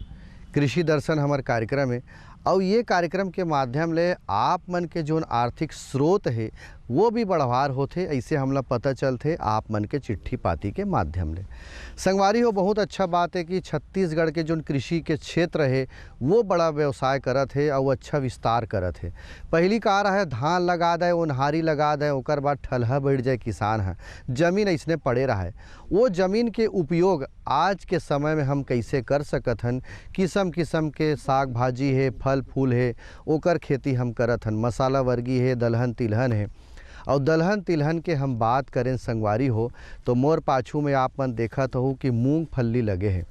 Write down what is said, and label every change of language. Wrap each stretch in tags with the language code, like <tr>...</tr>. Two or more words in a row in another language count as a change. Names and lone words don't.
<hne>कृषि दर्शन हमर कार्यक्रम है और ये कार्यक्रम के माध्यम ले आप मन के जोन आर्थिक स्रोत है वो भी बढ़वार होते, ऐसे हमला पता चलते आप मन के चिट्ठी पाती के माध्यम ले। संगवारी हो, बहुत अच्छा बात है कि छत्तीसगढ़ के जोन कृषि के क्षेत्र है वो बड़ा व्यवसाय करत है और अच्छा विस्तार करत है। पहली का रहा है धान लगा दे, ओन्हारी लगा दे, ओकर बाद ठलहा बैठ जाए किसान है, जमीन ऐसने पड़े रहा है। वो ज़मीन के उपयोग आज के समय में हम कैसे कर सकत हन, किस्म किस्म के साग भाजी है, फल फूल है, ओकर खेती हम करत हन। मसाला वर्गी है, दलहन तिलहन है। और दलहन तिलहन के हम बात करें संगवारी हो तो मोर पाछू में आप मन देखत हो कि मूंगफली लगे है।</hne>